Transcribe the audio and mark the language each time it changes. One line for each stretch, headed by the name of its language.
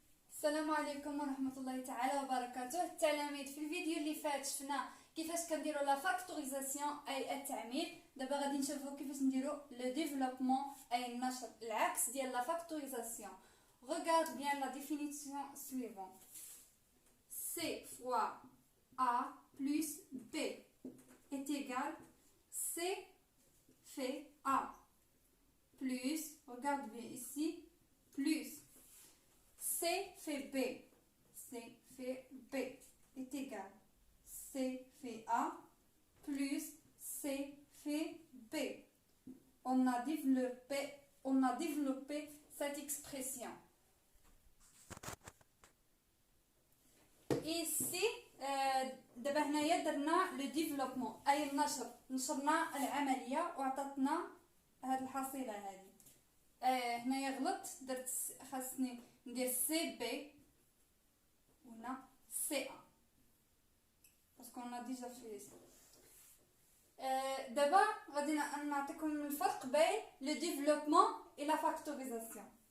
Arabic: السلام عليكم ورحمة الله تعالى وبركاته. التلاميذ في الفيديو اللي فات شفنا كيفاش كنديروا لا فاكتوريزاسيون اي التعميد. دابا غادي نشوفوا كيفاش نديروا لو ديفلوبمون اي النشر، العكس ديال لا فاكتوريزاسيون.
French: Regarde bien la définition suivante. C fois A plus B est égal C fait A plus, regarde bien ici, plus C fait B. C fait B est égal C fait A plus C fait B. On a développé cette expression. Ici,
Arabic: دابا هنايا درنا لو ديفلوبمون اي النشر، نشرنا العمليه وعطاتنا هاد الحصيله هذه. هنايا غلط، درت خاصني ندير سي بي وهنا سي ا باسكو انا ديجا في دابا غادي نعطيكم الفرق بين لو ديفلوبمون و لا فاكتوريزاسيون.